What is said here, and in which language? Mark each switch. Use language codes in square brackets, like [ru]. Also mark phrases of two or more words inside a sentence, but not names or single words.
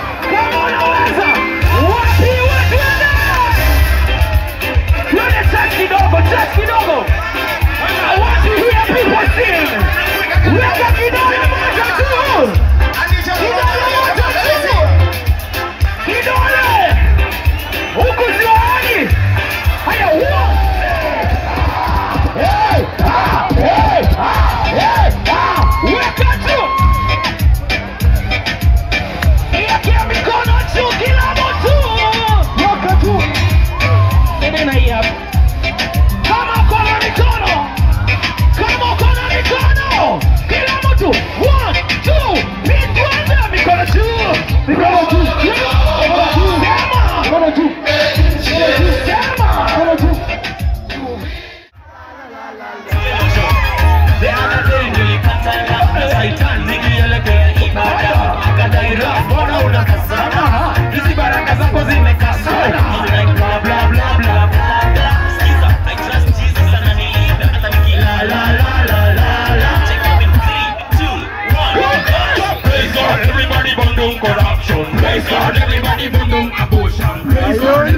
[sw] Kama unaweza, wapi watu kidogo, church kidogo. [en] I want to hear people sing. [sw] Weka kidole moja tu. Kidole moja tu. Kidole. Huku sio hali. Haya, one. Hey, ah, hey, ah, hey, ah. Weka tu. Weka mikono juu kila mtu. Weka tu. Tende na hii hapa. Kama uko na mikono, kama uko na mikono, kila mtu, [en] one, two, three, [sw] twende mikono juu. Mikono juu. Mikono juu. Sema. Mikono juu. Sema. Mikono juu. [en] The other day [sw] nilikata na Satan, nikielekea ibada. Akadai, "Raf, mbona unakazana? Hizi baraka zako zimekazana." [en] I'm like, "Blah, blah, blah, blah, blah, blah." Sikiza, I trust Jesus, [sw] ananilinda, hata niki la, la, la, la, la, la. [en] Check it in three, two, one. Praise God, everybody burn down corruption. Praise God, everybody burn down abortion. Praise God.